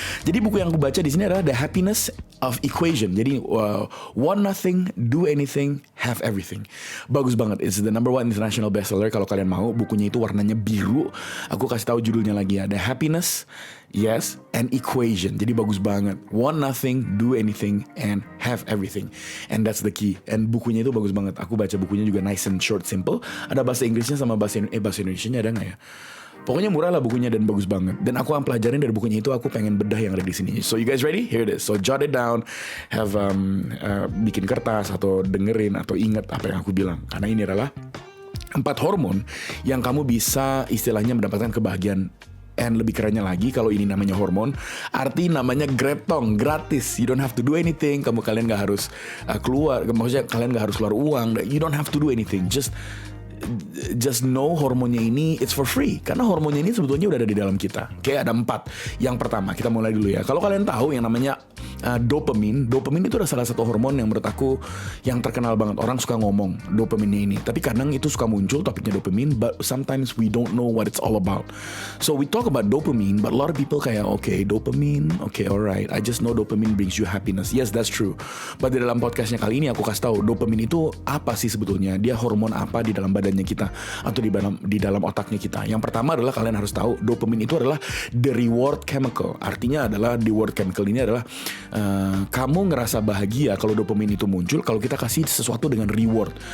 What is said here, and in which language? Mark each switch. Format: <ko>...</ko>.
<id>Jadi buku yang aku baca di sini adalah The Happiness of Equation.</id> <en>Jadi want nothing, do anything, have everything.</en> <id>Bagus banget.</id> <en>It's the number 1 international bestseller.</en> <id>Kalau kalian mau, bukunya itu warnanya biru. Aku kasih tahu judulnya lagi ya. The Happiness, yes, and Equation. Jadi bagus banget.</id> <en>Want nothing, do anything, and have everything. And that's the key.</en> <id>And bukunya itu bagus banget. Aku baca bukunya juga</id> <en>nice and short, simple.</en> <id>Ada bahasa Inggrisnya sama bahasa Indonesianya ada nggak ya? Pokoknya murah lah bukunya dan bagus banget. Dan aku yang pelajarin dari bukunya itu, aku pengen bedah yang ada di sini.</id> <en>So you guys ready? Here it is. So jot it down, have</en> <id>bikin kertas atau dengerin atau ingat apa yang aku bilang. Karena ini adalah 4 hormon yang kamu bisa istilahnya mendapatkan kebahagiaan. And lebih kerennya lagi, kalau ini namanya hormon, arti namanya gretong, gratis.</id> <en>You don't have to do anything.</en> <id>Kalian gak harus keluar. Maksudnya kalian gak harus keluar uang.</id> <en>You don't have to do anything. Just know</en> <id>hormonnya ini</id> <en>it's for free.</en> <id>Karena hormonnya ini sebetulnya udah ada di dalam kita. Kayak ada 4. Yang pertama, kita mulai dulu ya. Kalau kalian tahu yang namanya dopamin itu adalah salah satu hormon yang menurut aku yang terkenal banget. Orang suka ngomong dopaminnya ini, tapi kadang itu suka muncul topiknya dopamin,</id> <en>but sometimes we don't know what it's all about. So we talk about dopamine, but a lot of people kayak okay, dopamine, okay, alright, I just know dopamine brings you happiness. Yes, that's true.</en> <id>But di dalam podcastnya kali ini aku kasih tahu dopamine itu apa sih sebetulnya. Dia hormon apa di dalam badannya kita atau di dalam otaknya kita. Yang pertama adalah kalian harus tahu dopamine itu adalah the reward chemical. Artinya adalah the reward chemical ini adalah kamu ngerasa bahagia kalau dopamin itu muncul kalau kita kasih sesuatu dengan reward.</id>